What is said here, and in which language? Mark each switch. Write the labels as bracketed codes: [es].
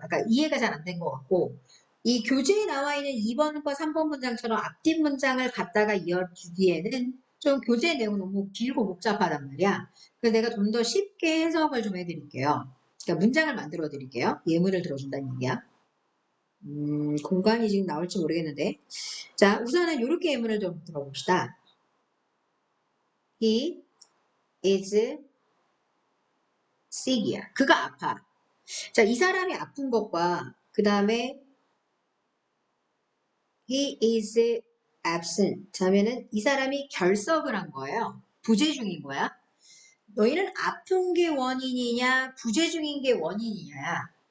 [ko] 아까 이해가 잘 안 된 것 같고 이 교재에 나와 있는 2번과 3번 문장처럼 앞뒷 문장을 갖다가 이어주기에는 좀 교재 내용이 너무 길고 복잡하단 말이야. 그래서 내가 좀 더 쉽게 해석을 좀 해드릴게요. 그러니까 문장을 만들어 드릴게요. 예문을 들어준다는 얘기야. 공간이 지금 나올지 모르겠는데. 자, 우선은 이렇게 예문을 좀 들어봅시다. [en] He is sick이야. [ko] 그가 아파. 자, 이 사람이 아픈 것과 그 다음에 [en] he is absent [ko] 하면은 이 사람이 결석을 한 거예요. 부재 중인 거야. 너희는 아픈 게 원인이냐, 부재 중인 게 원인이냐.